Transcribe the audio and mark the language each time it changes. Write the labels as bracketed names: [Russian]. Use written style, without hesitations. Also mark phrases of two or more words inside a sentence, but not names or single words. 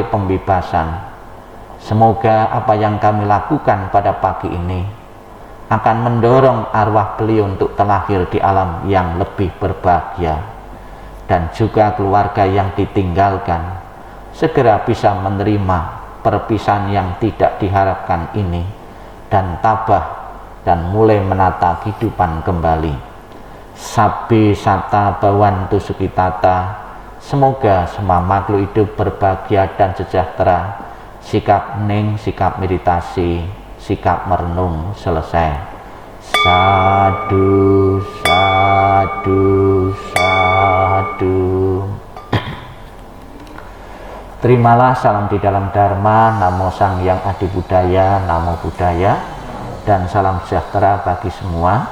[Indonesian] pembebasan, semoga apa yang kami lakukan pada pagi ini akan mendorong arwah beliau untuk terlahir di alam yang lebih berbahagia, dan juga keluarga yang ditinggalkan segera bisa menerima perpisahan yang tidak diharapkan ini, dan tabah dan mulai menata kehidupan kembali. [Pali] Sabbe sata bawantu sukitata, [Indonesian] semoga semua makhluk hidup berbahagia dan sejahtera. Sikap hening, sikap meditasi, sikap merenung selesai. [Pali] Sadu, sadu, sadu. [Indonesian] Terimalah salam di dalam Dharma, [Pali] Namo Sang Yang Adi Buddhaya, Namo Buddhaya, [Indonesian] dan salam sejahtera bagi semua.